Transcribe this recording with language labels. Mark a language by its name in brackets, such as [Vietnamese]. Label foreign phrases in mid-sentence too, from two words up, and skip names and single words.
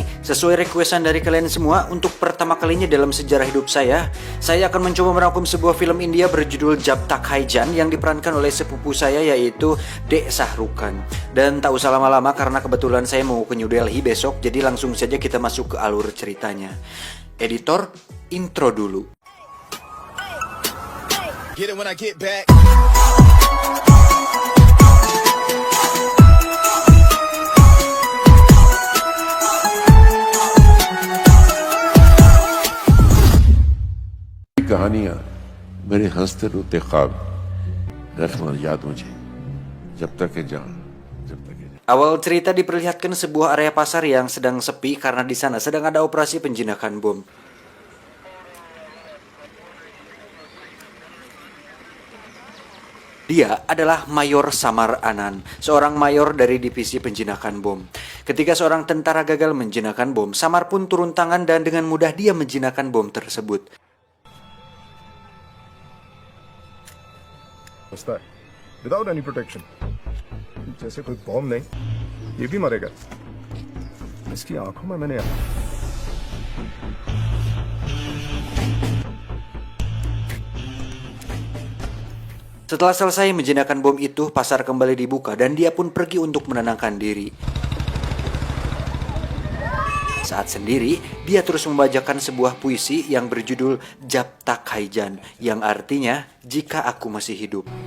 [Indonesian] Sesuai requestan dari kalian semua, untuk pertama kalinya dalam sejarah hidup saya akan mencoba merangkum sebuah film India berjudul Jab Tak Hai Jaan yang diperankan oleh sepupu saya, yaitu Dek Shahrukan. Dan tak usah lama-lama karena kebetulan saya mau ke New Delhi besok, jadi langsung saja kita masuk ke alur ceritanya. Editor, intro dulu. [English] Get it when I get back. [Hindi] कहानियां मेरे हंसते रोते ख्वाब रखना याद मुझे जब तक है जान जब तक है जान. [Indonesian] Awal cerita diperlihatkan sebuah area pasar yang sedang sepi karena di sana sedang ada operasi penjinakan bom. Dia adalah Mayor Samar Anand, seorang mayor dari divisi penjinakan bom. Ketika seorang tentara gagal menjinakkan bom, Samar pun turun tangan dan dengan mudah dia menjinakkan bom tersebut. [English] Without any protection. [Hindi] जैसे कोई बॉम्ब नहीं, ये भी मरेगा. इसकी आंखों में मैंने [Indonesian] Setelah selesai menjinakkan bom itu, pasar kembali dibuka dan dia pun pergi untuk menenangkan diri. Saat sendiri, dia terus membacakan sebuah puisi yang berjudul Jab Tak Hai Jaan, yang artinya jika aku masih hidup.